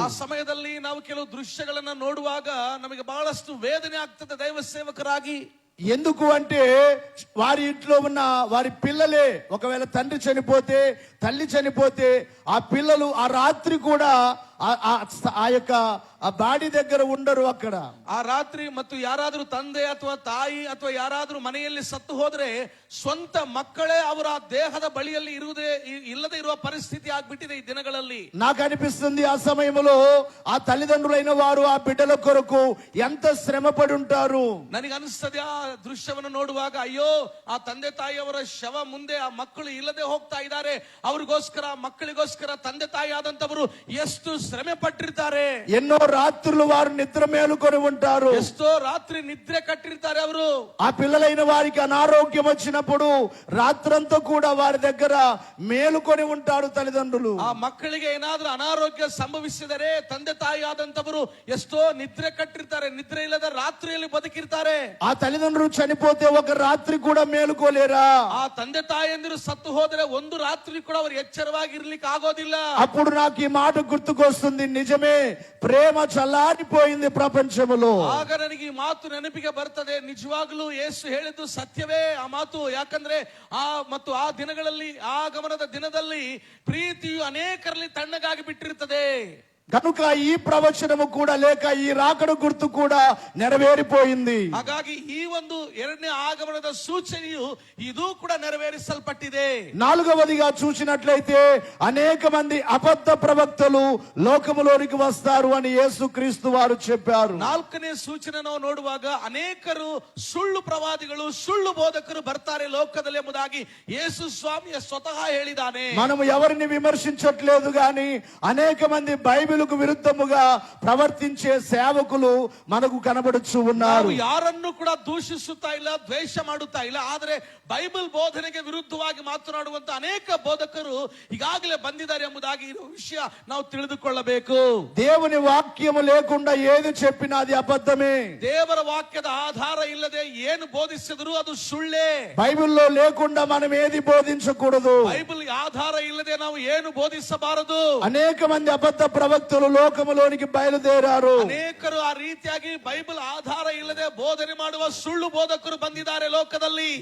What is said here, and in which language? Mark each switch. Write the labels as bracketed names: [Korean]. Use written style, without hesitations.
[Kannada] ಆ ಸಮಯದಲ್ಲಿ ನಾವು ಕೆಲವು ದೃಶ್ಯಗಳನ್ನ ನೋಡುವಾಗ ನಮಗೆ ಬಹಳಷ್ಟು ವೇದನೆ ಆಗ್ತದೆ ದೈವ ಸೇವಕರಾಗಿ. [Telugu] ఎందుకు అంటే వారి ఇంట్లో ఉన్న వారి పిల్లలే, ఒకవేళ తండ్రి చనిపోతే, తల్లి చనిపోతే, ఆ పిల్లలు ఆ రాత్రి కూడా ఆ యొక్క ఆ బాడీ దగ్గర ఉండరు. అక్కడ [Kannada] ಆ ರಾತ್ರಿ ಮತ್ತು ಯಾರಾದ್ರೂ ತಂದೆ ಅಥವಾ ತಾಯಿ ಅಥವಾ ಯಾರಾದ್ರೂ ಮನೆಯಲ್ಲಿ ಸತ್ತು ಹೋದ್ರೆ ಸ್ವಂತ ಮಕ್ಕಳೇ ಅವರ ದೇಹದ ಬಳಿಯಲ್ಲಿ ಇಲ್ಲದೆ ಇರುವ ಪರಿಸ್ಥಿತಿ ಆಗ್ಬಿಟ್ಟಿದೆ ಈ ದಿನಗಳಲ್ಲಿ. [Telugu] నాకు అనిపిస్తుంది ఆ సమయంలో ఆ తల్లిదండ్రులైన వారు ఆ బిడ్డల కొరకు ఎంత శ్రమ పడి ఉంటారు. [Kannada] ನನಗೆ ಅನಿಸ್ತದೆ ಆ ದೃಶ್ಯವನ್ನು ನೋಡುವಾಗ, ಅಯ್ಯೋ ಆ ತಂದೆ ತಾಯಿಯವರ ಶವ ಮುಂದೆ ಆ ಮಕ್ಕಳು ಇಲ್ಲದೆ ಹೋಗ್ತಾ ಇದ್ದಾರೆ, ಅವ್ರಿಗೋಸ್ಕರ ಮಕ್ಕಳಿಗೋಸ್ಕರ ತಂದೆ ತಾಯಿ ಆದಂತವರು ಎಷ್ಟು ಶ್ರಮೆ ಪಟ್ಟಿರ್ತಾರೆ. [Telugu] ఎన్నో రాత్రులు వారు నిద్ర మేలుకొని ఉంటారు. [Kannada] ಎಷ್ಟೋ ರಾತ್ರಿ ನಿದ್ರೆ ಕಟ್ಟಿರ್ತಾರೆ ಅವರು. [Telugu] ఆ పిల్లలైన వారికి అనారోగ్యం వచ్చినప్పుడు రాత్రంతా కూడా వారి దగ్గర మేలుకొని ఉంటారు తల్లిదండ్రులు. [Kannada] ಆ ಮಕ್ಕಳಿಗೆ ಏನಾದ್ರೂ ಅನಾರೋಗ್ಯ ಸಂಭವಿಸಿದರೆ ತಂದೆ ತಾಯಿ ಆದಂತವರು ಎಷ್ಟೋ ನಿದ್ರೆ ಕಟ್ಟಿರ್ತಾರೆ, ನಿದ್ರೆ ಇಲ್ಲದ ರಾತ್ರಿಯಲ್ಲಿ ಬದುಕಿರ್ತಾರೆ. [Telugu] ఆ తల్లిదండ్రులు చనిపోతే ఒక రాత్రి కూడా మేలుకోలేరా? [Kannada] ಆ ತಂದೆ ತಾಯಿಯಂದಿರು ಸತ್ತು ಹೋದ್ರೆ ಒಂದು ರಾತ್ರಿ ಕೂಡ ಅವರು ಎಚ್ಚರವಾಗಿ ಇರ್ಲಿಕ್ಕೆ ಆಗೋದಿಲ್ಲ. [Telugu] అప్పుడు నాకు ఈ మాట గుర్తుకొస్తుంది, నిజమే ప్రేమ చల్లారిపోయింది ప్రపంచములో. [Kannada] ಆಗ ನನಗೆ ಈ ಮಾತು ನೆನಪಿಗೆ ಬರ್ತದೆ, ನಿಜವಾಗ್ಲೂ ಯೇಸು ಹೇಳಿದ್ದು ಸತ್ಯವೇ ಆ ಮಾತು. ಯಾಕಂದ್ರೆ ಆ ದಿನಗಳಲ್ಲಿ, ಆಗಮನದ ದಿನದಲ್ಲಿ ಪ್ರೀತಿಯು ಅನೇಕರಲ್ಲಿ ತಣ್ಣಗಾಗಿ ಬಿಟ್ಟಿರ್ತದೆ. [Telugu] కనుక ఈ ప్రవచనము కూడా లేక ఈ రాకడ గుర్తు కూడా నెరవేరిపోయింది. [Kannada] ಹಾಗಾಗಿ ಈ ಒಂದು ಎರಡನೇ ಆಗಮನದ ಸೂಚನೆಯು ಇದು ಕೂಡ ನೆರವೇರಿಸಲ್ಪಟ್ಟಿದೆ. [Telugu] నాలుగవదిగా చూసినట్లయితే అనేక మంది అబద్ధ ప్రవక్తలు లోకములోనికి వస్తారు అని యేసుక్రీస్తు వారు చెప్పారు. [Kannada] ನಾಲ್ಕನೇ ಸೂಚನೆ ನಾವು ನೋಡುವಾಗ ಅನೇಕರು ಸುಳ್ಳು ಪ್ರವಾದಿಗಳು, ಸುಳ್ಳು ಬೋಧಕರು ಬರ್ತಾರೆ ಲೋಕದಲ್ಲಿ ಎಂಬುದಾಗಿ ಯೇಸು ಸ್ವಾಮಿಯ ಸ್ವತಃ ಹೇಳಿದ್ದಾನೆ. [Telugu] మనము ఎవరిని విమర్శించట్లేదు గాని అనేక మంది బైబిల్ విరుద్ధముగా ప్రవర్తించే సేవకులు మనకు కనబడుచు ఉన్నారు. [Kannada] ಯಾರನ್ನು ಕೂಡ ದೂಷಿಸುತ್ತಾ ಇಲ್ಲ, ದ್ವೇಷ ಮಾಡುತ್ತಾ ಇಲ್ಲ, ಆದರೆ ಬೈಬಲ್ ಬೋಧನೆಗೆ ವಿರುದ್ಧವಾಗಿ ಮಾತನಾಡುವಂತ ಅನೇಕ ಬೋಧಕರು ಈಗಾಗಲೇ ಬಂದಿದ್ದಾರೆ ಎಂಬುದಾಗಿ ಈ ವಿಷಯ ನಾವು ತಿಳಿದುಕೊಳ್ಳಬೇಕು. [Telugu] దేవుని వాక్యము లేకుండా ఏది చెప్పినా అది అబద్ధమే. [Kannada] ದೇವರ ವಾಕ್ಯದ ಆಧಾರ ಇಲ್ಲದೆ ಏನು ಬೋಧಿಸಿದ್ರು ಅದು ಸುಳ್ಳೇ. [Telugu] బైబిల్లో లేకుండా మనం ఏది బోధించకూడదు. [Kannada] ಬೈಬಲ್ ಆಧಾರ ಇಲ್ಲದೆ ನಾವು ಏನು ಬೋಧಿಸಬಾರದು. [Telugu] అనేక మంది అబద్ధ ప్రవక్తలు లోకములోనికి బయలుదేరారు. [Kannada] ಅನೇಕರು ಆ ರೀತಿಯಾಗಿ ಬೈಬಲ್ ಆಧಾರ ಇಲ್ಲದೆ ಬೋಧನೆ ಮಾಡುವ ಸುಳ್ಳು ಬೋಧಕರು ಬಂದಿದ್ದಾರೆ ಲೋಕದಲ್ಲಿ.